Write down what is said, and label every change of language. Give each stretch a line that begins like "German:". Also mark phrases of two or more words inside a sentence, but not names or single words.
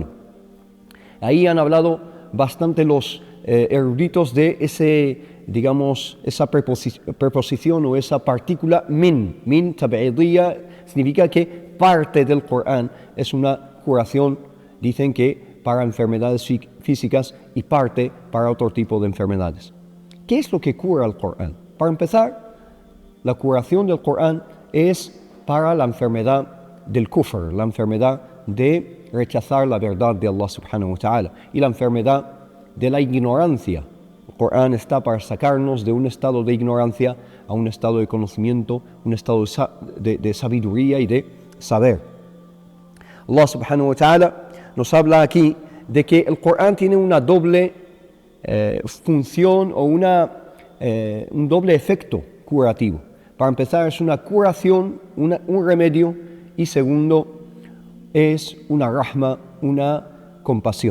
Spanish: Ahí han hablado bastante los eruditos de esa preposición o esa partícula
Arabic: من التبعيضية,
Spanish: significa que parte del Corán es una curación, dicen que para enfermedades físicas y parte para otro tipo de enfermedades. ¿Qué es lo que cura el Corán? Para empezar, la curación del Corán es para la enfermedad del kufr, la enfermedad de rechazar la verdad de Allah
Arabic: سبحانه وتعالى,
Spanish: y la enfermedad de la ignorancia. El Corán está para sacarnos de un estado de ignorancia a un estado de conocimiento, un estado de sabiduría y de saber. Allah
Arabic: سبحانه وتعالى
Spanish: nos habla aquí de que el Corán tiene una doble función o un doble efecto curativo. Para empezar, es una curación, un remedio, y segundo, es una rahma, una compasión.